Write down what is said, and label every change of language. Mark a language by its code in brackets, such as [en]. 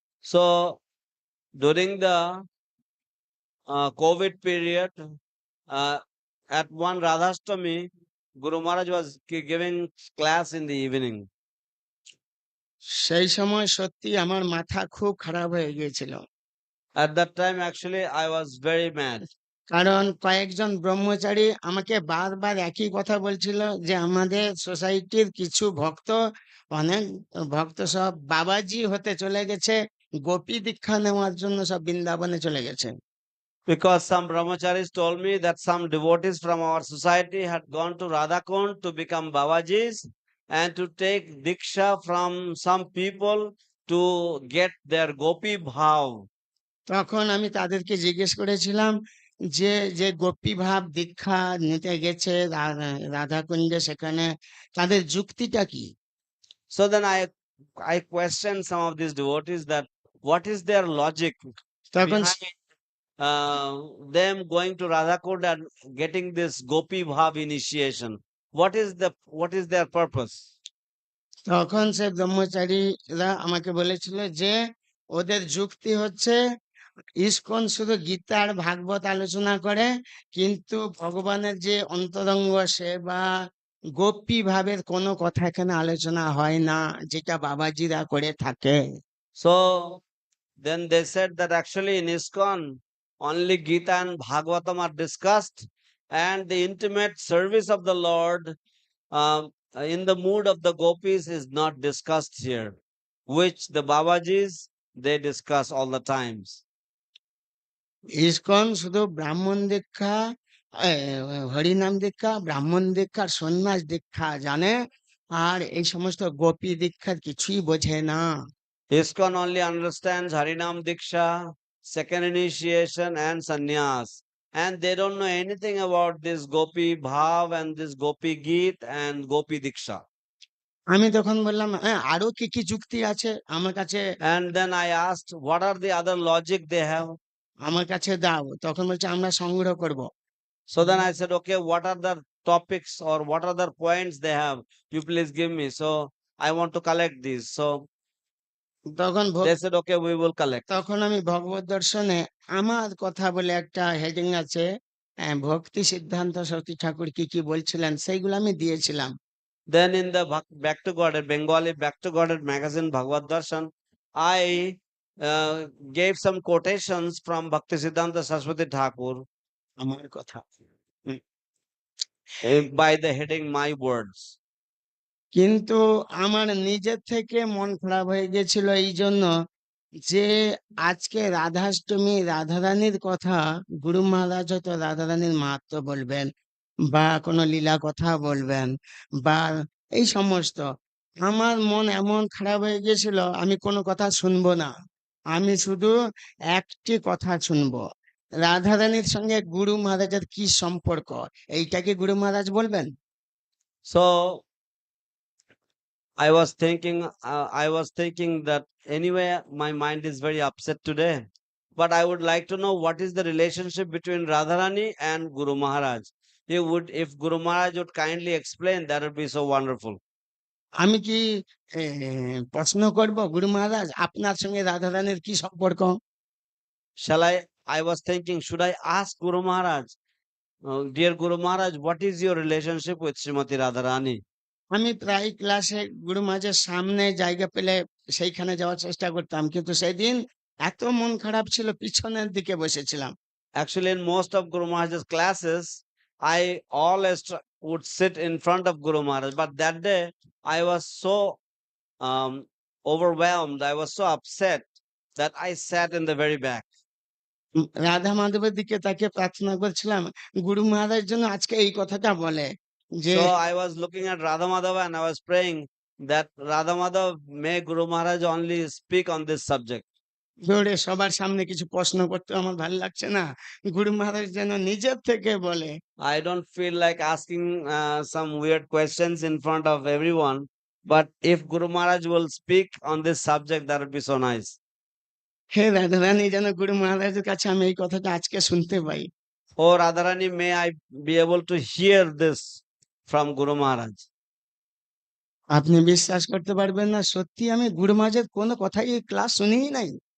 [en] So, during the COVID period, at one Radhashtami, Guru Maharaj was giving class in the evening. [bn] সেই সময় সত্যি আমার মাথা খুব খারাপ হয়ে গিয়েছিল। [en] At that time, actually, I was very mad. [bn] কারণ কয়েকজন ব্রহ্মচারী আমাকে বারবার একই কথা বলছিল যে আমাদের সোসাইটির কিছু ভক্ত, অনেক ভক্ত সব বাবাজি হতে চলে গেছে, গোপী দীক্ষা নেওয়ার জন্য সব বৃন্দাবনে চলে গেছে। [en] Because some brahmacharis told me that some devotees from our society had gone to Radhakund to become Babajis and to take diksha from some people to get their gopi bhav. [bn] তখন আমি তাদেরকে জিজ্ঞেস করেছিলাম যে যে গোপী ভাব দীক্ষা নিতে গেছে রাধাকুঞ্জে, সেখানে তাদের যুক্তিটা কি? [en] So then I questioned some of these devotees that what is their logic [bn] তখন [en] behind them going to Radhakund and getting this gopi bhav initiation. What is their purpose? [bn] তখন সে ব্রহ্মচারীরা আমাকে বলেছিল যে ওদের যুক্তি হচ্ছে ইসকন শুধু গীতা আর ভাগবত আলোচনা করে, কিন্তু ভগবানের যে অন্তরঙ্গ সেবা গোপী ভাবের কোনো কথা এখানে আলোচনা হয় না, যেটা বাবাজিরা করে থাকে। [en] So then they said that actually in ISKCON only Gita and Bhagavatam are discussed and the intimate service of the Lord in the mood of the gopis is not discussed here, which the Babajis they discuss all the times. [bn] ISKCON শুধু ব্রাহ্মণ দীক্ষা, হরিনাম দীক্ষা, ব্রাহ্মণ দীক্ষা, সন্ন্যাস দীক্ষা জানে, আর এই সমস্ত গোপী দীক্ষার কিছুই বোঝে না। [en] ISKCON only understands Harinam Diksha, second initiation and sannyas. And they don't know anything about this Gopi Bhav and this Gopi Geet and Gopi Diksha. [bn] আমি তখন বললাম, হ্যাঁ আরো কি কি যুক্তি আছে আমার কাছে, [en] And then I asked, what are the other logic they have? [bn] আমার কাছে দাও। তখন বলছে আমরা সংগ্রহ করব। [en] So then I said, okay, what are the topics or what are the points they have? You please give me. So I want to collect these. So [bn] তখন [en] they said, okay, we will collect. [bn] তখন আমি ভগবত দর্শনে আমার কথা বলে একটা heading আছে, ভক্তি সিদ্ধান্ত সতী ঠাকুর কি কি বলছিলেন সেইগুলো আমি দিয়েছিলাম। [en] Then in the Back to God, Bengali Back to God magazine Bhagavad Darshan, I gave some quotations from Bhakti Siddhanta Saraswati Thakur [bn] আমার কথা [en] by the heading My Words. [bn] কিন্তু আমার নিজের থেকে মন খারাপ হয়ে গেছিল এই জন্য যে আজকে রাধাষ্টমী রাধারানীর কথা গুরু মহারাজ হয়তো রাধারানীর মাহাত্ম্য বলবেন বা কোনো লীলা কথা বলবেন বা এই সমস্ত, আমার মন এমন খারাপ হয়ে গেছিল আমি কোনো কথা শুনবো না, আমি শুধু একটি কথা শুনবো, রাধারানীর সঙ্গে গুরু মহারাজের কি সম্পর্ক, এইটা কি গুরু মহারাজ বলবেন? [en] So I was thinking that anyway, my mind is very upset today. But I would like to know what is the relationship between Radharani and Guru Maharaj. If Guru Maharaj would kindly explain, that would be so wonderful. [bn] আমি কি প্রশ্ন করব গুরু মহারাজ আপনার সঙ্গে রাধারানীর কি সম্পর্ক? [en] Shall I was thinking, should I ask Guru Maharaj, dear Guru Maharaj, what is your relationship with Srimati Radharani? [bn] আমি প্রায় ক্লাসে গুরু মহারাজের সামনে জায়গা পেলে সেইখানে যাওয়ার চেষ্টা করতাম, কিন্তু সেদিন এত মন খারাপ ছিল পিছনের দিকে বসেছিলাম। [en] Actually, in most of Guru Maharaj's classes, I always would sit in front of Guru Maharaj. But that day, I was so overwhelmed, I was so upset that I sat in the very back. [bn] Radha মাধবের দিকে তাকিয়ে প্রার্থনা করছিলাম গুরু মহারাজ যেন আজকে এই কথাটা বলে যে [en] So I was looking at Radha Madhava and I was praying that Radha Madhav may Guru Maharaj only speak on this subject. [bn] দৌড়ে সবার সামনে কিছু প্রশ্ন করতে আমার ভালো লাগছে না, গুরু মহারাজ যেন নিজের থেকে বলে। [en] I don't feel like asking some weird questions in front of everyone, but if Guru Maharaj will speak on this subject, that would be so nice. [bn] হে রাধারানী, যেন গুরু মহারাজের কাছে আমি এই কথাটা আজকে শুনতে পাই। [en] Oh Radharani, may I be able to hear this from Guru Maharaj. [bn] আপনি বিশ্বাস করতে পারবেন না, সত্যি আমি গুরু মহারাজের কোনো কথাই এই ক্লাস শুনিই নাই।